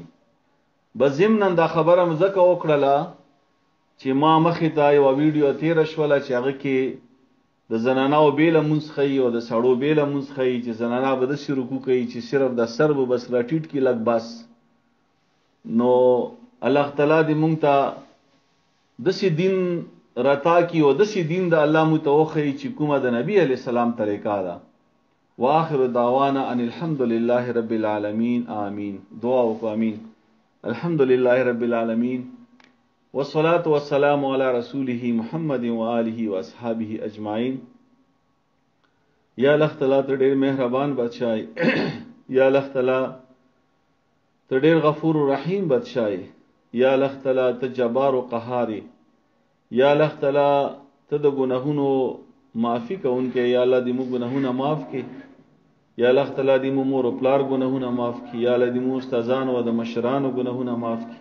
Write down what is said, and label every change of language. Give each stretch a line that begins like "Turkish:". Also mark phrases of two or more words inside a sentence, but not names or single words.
Pashto: بس ضمن دا خبره مزکه وکړه چې ما مخې ته یو ویډیو تیر شوله چې هغه کې د زنانو بیله مونځ ښیي او د سړو بیله مونځ ښیي چې زنانه به داسې رکوع کوي چې صرف د سر به بس راټیټ کړي لږ بس. نو الله تعالی دې مونږ ته داسې دین رتا کی او داسې دین د الله مونږ ته وښیي چې کومه د نبی
Arabic: علیه السلام
Pashto: طریقه ده.
Arabic: واخر دعوانا ان الحمد لله رب العالمین.
Pashto: آمین. دعا وکړو امین.
Arabic: الحمد لله رب العالمین والصلاة والسلام علی رسوله محمد و آله و اصحابه اجمعین.
Pashto: یا الله تعالی ته ډېر مهربان بادشاہ، یا الله تعالی ته ډېر
Arabic: غفور و رحیم
Pashto: بادشاہ، یا الله تعالی ته
Arabic: جبار و قهار،
Pashto: یا الله تعالی ته د ګناهونو معافی کوونکی، یا الله دې موږ ګناهونه معاف کړي، یا الله تعالی دې مو مور او پلار ګناهونه معاف کړي، یا الله دې مو استادانو او د مشرانو ګناهونه معاف کړي.